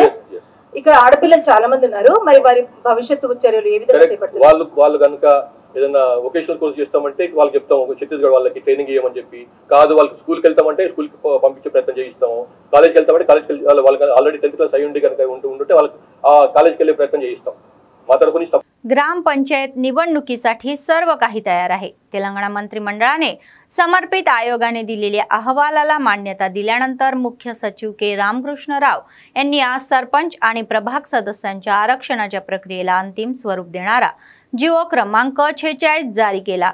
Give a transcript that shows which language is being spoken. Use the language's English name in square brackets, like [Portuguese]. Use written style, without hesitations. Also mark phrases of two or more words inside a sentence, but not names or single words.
[Telugu] ఇక్కడ ఆడపిల్లలు చాలా మంది ఉన్నారు, మరి వారి భవిష్యత్తు చర్యలు ఏ విధంగా చేపడుతున్నారు? వాళ్ళు కనుక ఏదైనా [English] vocational course [Telugu] చేస్తామంటే వాళ్ళకి చెప్తాము, ఛత్తీస్గఢ్ వాళ్ళకి ట్రైనింగ్ ఇవ్వమని చెప్పి. కాదు వాళ్ళకి స్కూల్కి వెళ్తామంటే స్కూల్కి పంపించే ప్రయత్నం చేయిస్తాము. కాలేజ్కి వెళ్తామంటే కాలేజ్కి వాళ్ళకి ఆల్రెడీ [English] 10th class [Telugu] అయ్యి ఉండి కనుక ఉంటే వాళ్ళకి ఆ కాలేజ్కి వెళ్ళే ప్రయత్నం చేయిస్తాం. [Marathi] ग्रामपंचायत निवडणुकीसाठी सर्व काही तयार आहे। तेलंगणा मंत्रिमंडळाने समर्पित आयोगाने दिलेल्या अहवालाला मान्यता दिल्यानंतर मुख्य सचिव के रामकृष्ण राव यांनी आज सरपंच आणि प्रभाग सदस्यांच्या आरक्षणाच्या प्रक्रियेला अंतिम स्वरूप देणारा जीवो क्रमांक 46 जारी केला।